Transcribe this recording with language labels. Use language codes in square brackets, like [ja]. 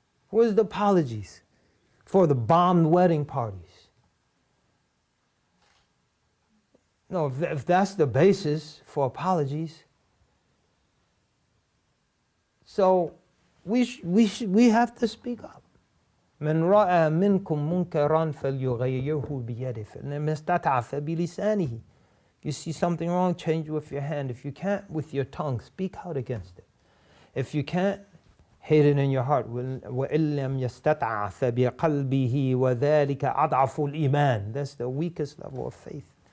[en] Where's the apologies for the bombed wedding parties? No, if that's the basis for apologies, so we have to speak up. [ar] من رأى منكم منكرا فليغيره بيده فإن استطاع فبلسانه. [en] You see something wrong, change with your hand. If you can't, with your tongue, speak out against it. If you can't, hate it in your heart. [ar] وَإِن لَمْ يَسْتَطْعَ فَبِقَلْبِهِ وَذَلِكَ أَضْعَفُ الْإِيمَانِ. [en] That's the weakest level of faith.